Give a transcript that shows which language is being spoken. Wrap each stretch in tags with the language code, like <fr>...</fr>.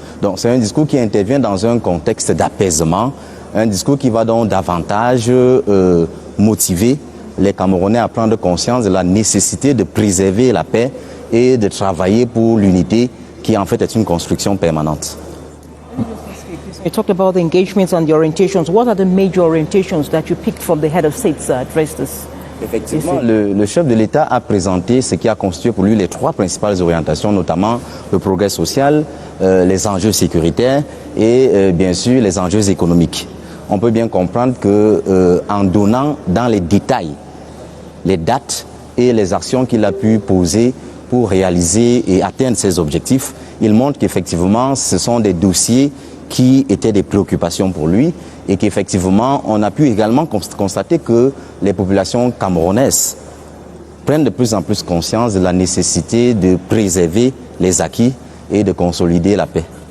<fr>Donc c'est un discours qui intervient dans un contexte d'apaisement, un discours qui va donc davantage motiver les Camerounais à prendre conscience de la nécessité de préserver la paix et de travailler pour l'unité qui en fait est une construction permanente.</fr> <en>You talked about the engagements and the orientations. What are the major orientations that you picked from the head of state's addresses?</en> <fr>Effectivement, le chef de l'État a présenté ce qui a constitué pour lui les trois principales orientations, notamment le progrès social, les enjeux sécuritaires et bien sûr les enjeux économiques. On peut bien comprendre qu'en donnant dans les détails les dates et les actions qu'il a pu poser pour réaliser et atteindre ses objectifs, il montre qu'effectivement ce sont des dossiers qui étaient des préoccupations pour lui et qu'effectivement on a pu également constater que les populations camerounaises prennent de plus en plus conscience de la nécessité de préserver les acquis et de consolider la paix.</fr>